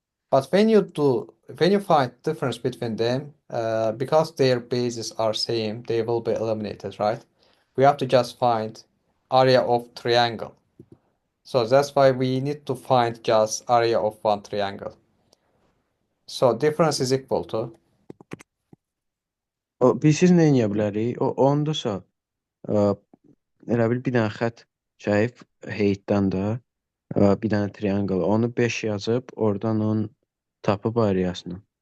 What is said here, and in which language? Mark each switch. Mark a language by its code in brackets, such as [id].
[en] But when you find difference between them, because their bases are same, they will be eliminated, right? We have to just find area of triangle. So that's why we need to find just area of one triangle. So difference is equal to. [az] Biz nə edə bilərik? Ondasa elə bil bir dənə xətt çəkib heytdən də bir dənə triangle. Onu 5 yazıb oradan onun tapıb areasını.